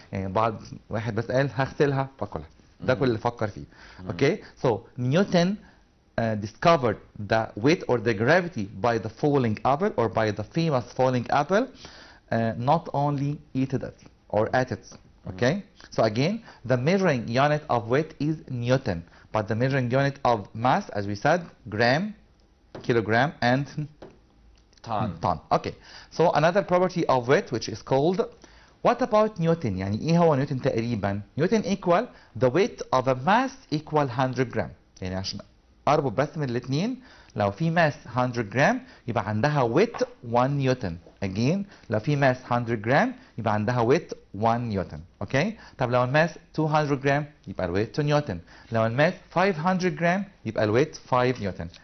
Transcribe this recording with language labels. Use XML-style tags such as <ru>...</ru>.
<ar>يعني بعد واحد بس قال هغسلها باكلها. ده كل اللي فكر فيه. Okay?</ar> <en>So Newton discovered the weight or the gravity by the falling apple or by the famous falling apple, not only eat it or at it. Okay? So again, the measuring unit of weight is Newton, but the measuring unit of mass, as we said, gram, kilogram, and ton. Okay. So another property of weight which is called, what about Newton؟</en> <ar>يعني ايه هو نيوتن تقريبا؟ نيوتن</ar> <en>equal the weight of a mass equal 100 جرام.</en> <ar>يعني عشان اربط بس من الاثنين، لو في ماس 100 جرام يبقى عندها weight 1 نيوتن. Again لو في ماس 100 جرام يبقى عندها weight 1 نيوتن. اوكي؟ طب لو الماس 200 جرام يبقى الويت 2 نيوتن. لو الماس 500 جرام يبقى الويت 5 نيوتن.</ar>